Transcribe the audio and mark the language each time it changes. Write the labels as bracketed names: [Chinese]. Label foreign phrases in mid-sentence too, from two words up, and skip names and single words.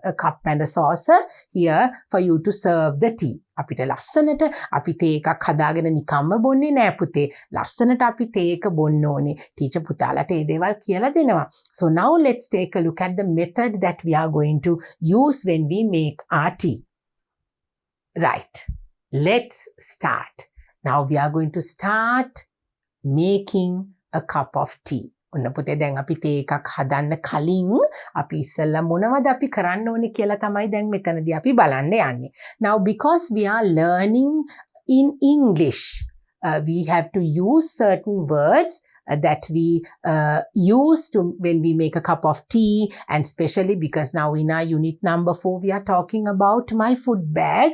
[English] A cup and a saucer here for you to serve the tea. [Sinhala] අපිට ලස්සනට අපි තේ එකක් හදාගෙන නිකම්ම බොන්නේ නෑ පුතේ. ලස්සනට අපි තේ එක බොන්න ඕනේ. ටීචර් පුතාලට ඒ දේවල් කියලා දෙනවා. [English] So now let's take a look at the method that we are going to use when we make our tea. Right. Let's start. Now we are going to start making a cup of tea. [Sinhala] ඔන්න පුතේ දැන් අපි තේ එකක් හදන්න කලින් අපි ඉස්සෙල්ලා මොනවද අපි කරන්න ඕනේ කියලා තමයි දැන් මෙතනදී අපි බලන්න යන්නේ. [English] Now because we are learning in English, we have to use certain words that we use to when we make a cup of tea, and especially because now in our unit number 4 we are talking about my food bag.